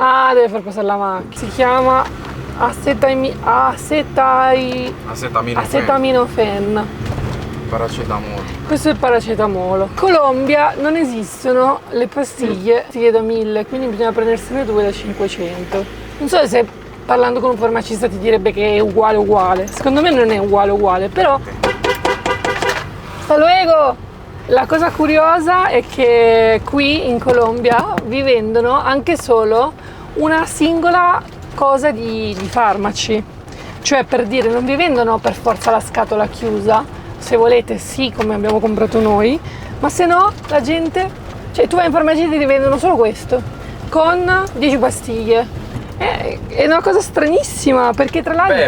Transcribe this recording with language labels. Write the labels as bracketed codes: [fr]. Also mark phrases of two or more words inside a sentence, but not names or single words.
[it] Ah, deve far passare la macchina. Si chiama acetaminofén. Paracetamolo. Questo è il paracetamolo. In Colombia non esistono le pastiglie da 1000, quindi bisogna prendersene 2 da 500. Non so se parlando con un farmacista ti direbbe che è uguale. Secondo me non è uguale, però... [es] Hasta luego! [it] La cosa curiosa è che qui in Colombia vi vendono anche solo una singola cosa di farmaci. Cioè, per dire, non vi vendono per forza la scatola chiusa. Se volete sì, come abbiamo comprato noi, ma se no la gente, cioè tu vai in farmacia e ti vendono solo questo con 10 pastiglie È una cosa stranissima, perché tra l'altro...